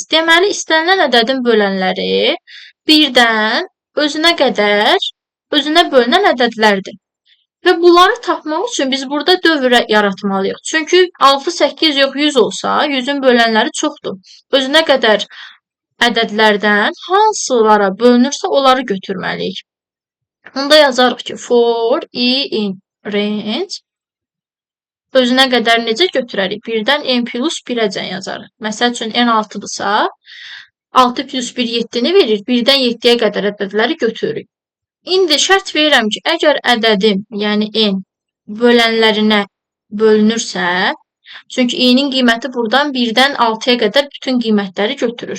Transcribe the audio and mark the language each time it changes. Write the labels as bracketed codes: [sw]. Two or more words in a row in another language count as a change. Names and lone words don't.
[az] Deməli, istənilən ədədin bölənləri 1-dən özünə bölünən ədədlərdir. Və bunları tapmaq üçün biz burada dövr yaratmalıyıq. Çünki 6, 8 yox 100 olsa, 100-ün bölənləri çoxdur. Özünə qədər ədədlərdən hansılara bölünürsə, onları götürməliyik. Onda yazarıq ki, [en] for i in range [az] özünə qədər necə götürərik? 1-dən n plus 1-əcən yazarıq. Məsəl üçün, n 6-dırsa, 6 plus 1 7-ni verir. 1-dən 7-yə qədər ədədləri götürürük. İndi şərt verirəm ki, əgər ədədim, yəni n, bölənlərinə bölünürsə, çünki i-nin qiyməti buradan 1-dən 6-ya qədər bütün qiymətləri götürür.